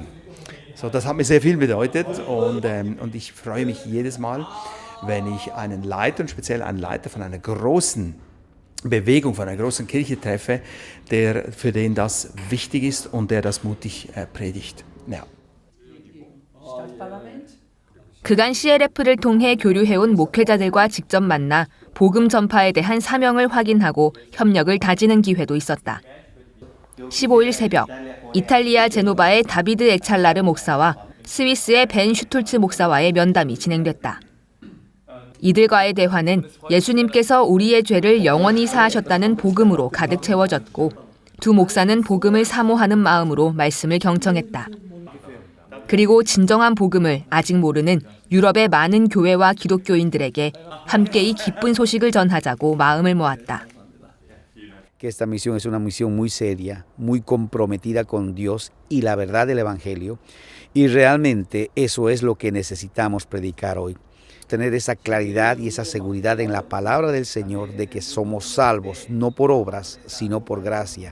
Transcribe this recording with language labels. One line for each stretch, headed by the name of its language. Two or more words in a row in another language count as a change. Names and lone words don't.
German: So, das hat mir sehr viel bedeutet und ich freue mich jedes Mal, wenn ich einen Leiter und speziell einen Leiter von einer großen Bewegung, von einer großen Kirche treffe, für den das wichtig ist und der das mutig predigt. Ja.
Korean: 그간 CLF를 통해 교류해온 목회자들과 직접 만나 복음 전파에 대한 사명을 확인하고 협력을 다지는 기회도 있었다. 15일 새벽, 이탈리아 제노바의 다비드 에찰라르 목사와 스위스의 벤 슈툴츠 목사와의 면담이 진행됐다. 이들과의 대화는 예수님께서 우리의 죄를 영원히 사하셨다는 복음으로 가득 채워졌고 두 목사는 복음을 사모하는 마음으로 말씀을 경청했다. 그리고 진정한 복음을 아직 모르는 유럽의 많은 교회와 기독교인들에게 함께 이 기쁜 소식을 전하자고 마음을 모았다.
Spanish: Que esta misión es una misión muy seria, muy comprometida con Dios y la verdad del Evangelio, y realmente eso es lo que necesitamos predicar hoy. Tener esa claridad y esa seguridad en la palabra del Señor de que somos salvos, no por obras, sino por gracia.